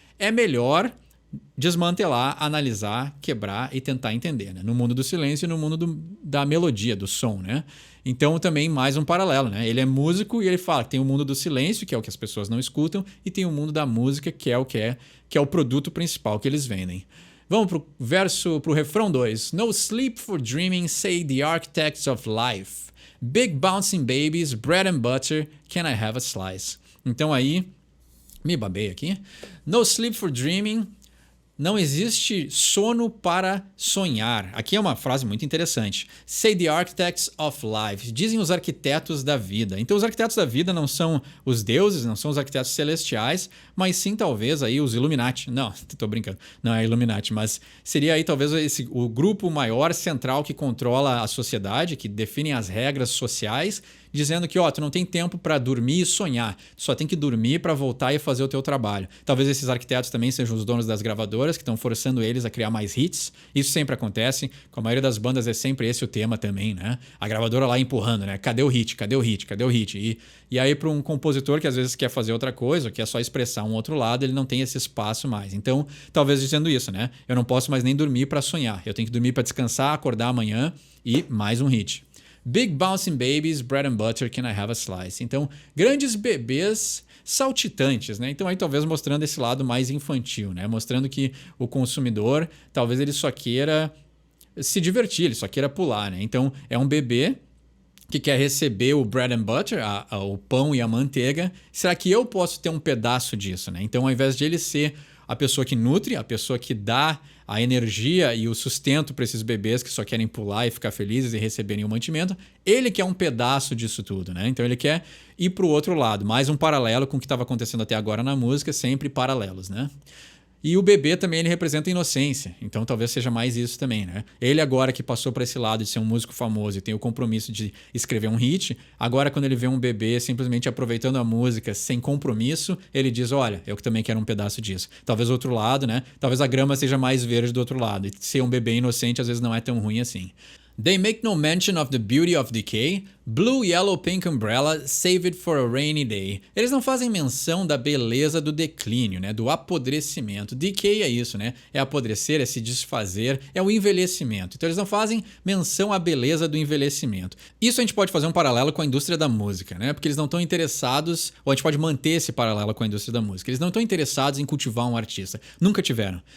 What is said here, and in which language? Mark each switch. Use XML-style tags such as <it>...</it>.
<pt>é melhor desmantelar, analisar, quebrar e tentar entender, né? No mundo do silêncio e no mundo da melodia, do som, né? Então também mais um paralelo, né? Ele é músico e ele fala que tem o mundo do silêncio, que é o que as pessoas não escutam, e tem o mundo da música, que é o produto principal que eles vendem. Vamos pro refrão 2.</pt> <en>No sleep for dreaming, say the architects of life. Big bouncing babies, bread and butter, can I have a slice?</en> <pt>Então aí, me babei aqui.</pt> <en>No sleep for dreaming,</en> <pt>não existe sono para sonhar. Aqui é uma frase muito interessante.</pt> <en>Say the architects of life.</en> <pt>Dizem os arquitetos da vida. Então os arquitetos da vida não são os deuses, não são os arquitetos celestiais, mas sim talvez aí os Illuminati. Não, tô brincando. Não é Illuminati, mas seria aí talvez o grupo maior central que controla a sociedade, que define as regras sociais, dizendo que, tu não tem tempo para dormir e sonhar, tu só tem que dormir para voltar e fazer o teu trabalho. Talvez esses arquitetos também sejam os donos das gravadoras, que estão forçando eles a criar mais hits. Isso sempre acontece, com a maioria das bandas é sempre esse o tema também, né? A gravadora lá empurrando, né? Cadê o hit? Cadê o hit? Cadê o hit? E aí para um compositor que às vezes quer fazer outra coisa, ou quer só expressar um outro lado, ele não tem esse espaço mais. Então, talvez dizendo isso, né? Eu não posso mais nem dormir para sonhar. Eu tenho que dormir para descansar, acordar amanhã e mais um hit.</pt> <en>Big bouncing babies, bread and butter, can I have a slice?</en> <pt>Então, grandes bebês saltitantes, né? Então aí talvez mostrando esse lado mais infantil, né? Mostrando que o consumidor, talvez ele só queira se divertir, ele só queira pular, né? Então é um bebê que quer receber o</pt> <en>bread and butter,</en> <pt>o pão e a manteiga. Será que eu posso ter um pedaço disso, né? Então ao invés de ele ser a pessoa que nutre, a pessoa que dá a energia e o sustento para esses bebês que só querem pular e ficar felizes e receberem o mantimento, ele quer um pedaço disso tudo, né? Então ele quer ir para o outro lado, mais um paralelo com o que estava acontecendo até agora na música, sempre paralelos, né? E o bebê também ele representa a inocência, então talvez seja mais isso também, né? Ele agora que passou para esse lado de ser um músico famoso e tem o compromisso de escrever um hit, agora quando ele vê um bebê simplesmente aproveitando a música sem compromisso, ele diz, olha, eu também quero um pedaço disso. Talvez o outro lado, né? Talvez a grama seja mais verde do outro lado, e ser um bebê inocente às vezes não é tão ruim assim.</pt> <en>They make no mention of the beauty of decay. Blue, yellow, pink umbrella, save it for a rainy day.</en> <pt>Eles não fazem menção da beleza do declínio, né? Do apodrecimento. Decay é isso, né? É apodrecer, é se desfazer, é o envelhecimento. Então eles não fazem menção à beleza do envelhecimento. Isso a gente pode fazer um paralelo com a indústria da música, né? Porque eles não estão interessados, ou a gente pode manter esse paralelo com a indústria da música. Eles não estão interessados em cultivar um artista. Nunca tiveram.</pt>